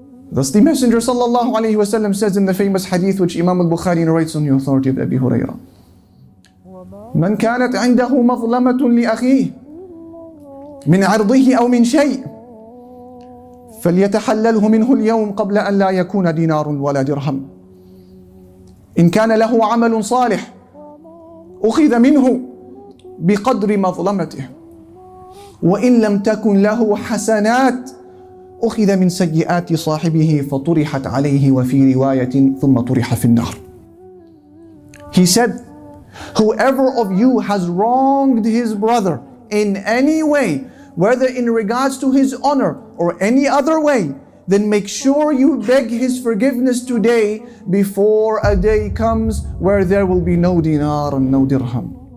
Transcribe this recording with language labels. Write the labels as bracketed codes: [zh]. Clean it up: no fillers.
[en] Thus the Messenger sallallahu alayhi wasallam says in the famous hadith which Imam al-Bukhari narrates on the authority of Abi Hurairah, [ar] من كانت عنده مظلمة لأخيه من عرضه أو من شيء فليتحلله منه اليوم قبل أن لا يكون دينار ولا درهم. إن كان له عمل صالح أخذ منه بقدر مظلمته وإن لم تكن له حسنات أخذ من سيئات صاحبه فطرحت عليه وفي رواية ثم طرح في النار. [en] He said, whoever of you has wronged his brother in any way, whether in regards to his honor or any other way, then make sure you beg his forgiveness today before a day comes where there will be no dinar and no dirham.